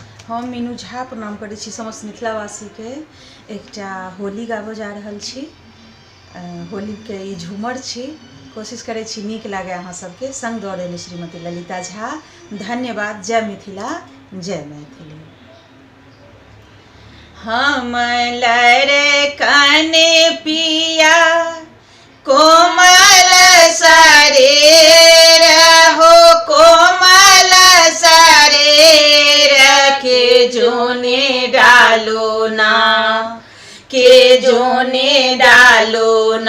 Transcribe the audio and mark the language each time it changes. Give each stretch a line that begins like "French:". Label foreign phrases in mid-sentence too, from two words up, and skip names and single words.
Maithili: हम मीनू झा प्रणाम करै छी समस्त मिथिलावासी के। एकटा होली गाबो जा रहल छी। होली के ई झूमर छी। कोशिश करै छी नीक लागे अहाँ सबके। संग दऽ रहल श्रीमती ललिता झा। धन्यवाद। जय मिथिला, जय मैथिली। हम लरे कने पिया कोमल शरीर हो, कोमल शरीर के जोने डालो ना, के जोने डालो ना।